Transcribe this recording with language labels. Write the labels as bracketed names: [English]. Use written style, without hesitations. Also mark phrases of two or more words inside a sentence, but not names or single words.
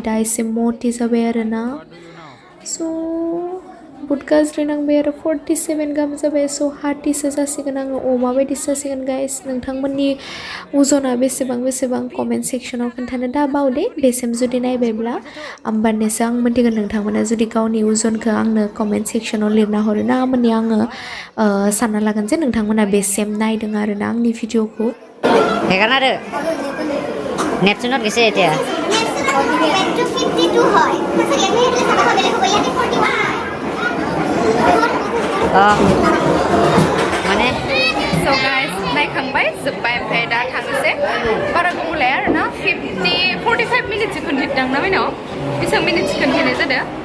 [Bodo] दा एसे मटि जाबाय आरोना स' बुहुत गाज्रि नांबाय आरो 47 गाहाम जाबाय स' हार्टिसो जासिगोन आङो अमा बायदिसो जासिगोन गाइस नोंथांमोननि अजना बेसेबां कमेन्ट सेक्सनाव खोन्थानो दाबाव दे बेसिम जुदि नायबायब्ला होमबानियासो आं मोनथिगोन नोंथांमोना जुदि गावनि अजनखौ आंनो कमेन्ट सेक्सनाव लिरना हरो ना होमबानिया आङो सानना लागोन जे नोंथांमोना बेसिम नायदों आरोना आंनि भिडिअखौ [Assamese] সেইকাৰণে আৰু নেপচুনত গৈছে এতিয়া माने [English] So guys, [Bodo] नायखांबाय जोब्बाय ओमफ्राय दा थांनोसै बारा गोबाव लाया आरोना 45 मिनिटसो खोन्थिदों ना बेनाव बेसेबां मिनिटसो खोन्थिनाय जादों